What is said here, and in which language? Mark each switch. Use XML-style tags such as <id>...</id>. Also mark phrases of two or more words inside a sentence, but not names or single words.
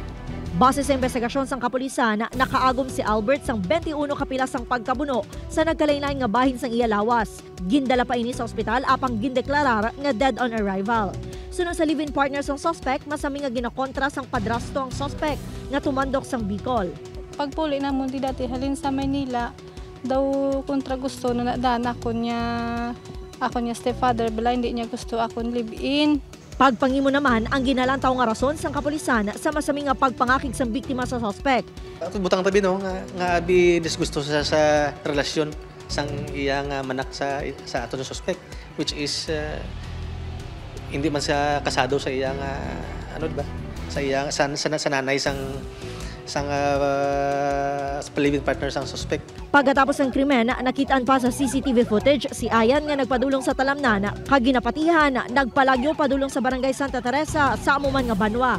<hil>Base sa investigasyon sang kapulisan, nakaagom si Albert sang 21 kapilas sang pagkabuno sa nagkalain-lain nga bahin sang iya lawas. Gindala pa ini sa ospital apang gindeklarar nga</hil> <en>dead on arrival.</en> <hil>Sunod sa</hil> <en>live-in partner</en> <hil>sang suspect, masami nga ginakontra sang padrasto ang suspect nga tumandok sang Bicol. Pagpuli na mo di dati halin sa Maynila, daw kontra gusto na nadaan ako niya stepfather, bala hindi niya gusto akong live-in. Pagpangimo naman ang ginalantaw nga rason sang kapulisan sa masami nga pagpangakig sang biktima sa suspect. Butang tabi no nga abi disgusto sa relasyon sang iya nga manak sa ato ng suspect,</hil> <en>which is</en> <hil>hindi man siya kasado sa iya nga ano ba sa iya sa nanay sang</hil> <en>live-in partner</en> <hil>sang suspect.</hil> <tl>Pagkatapos ng krimen,</tl> <hil>nakitaan pa sa</hil> <en>CCTV footage</en> <hil>si Ayan nga nagpadulong sa talamnan, kag ginapatihan, nagpalagyo padulong sa Barangay Santa Teresa sa amuman nga banwa.</hil>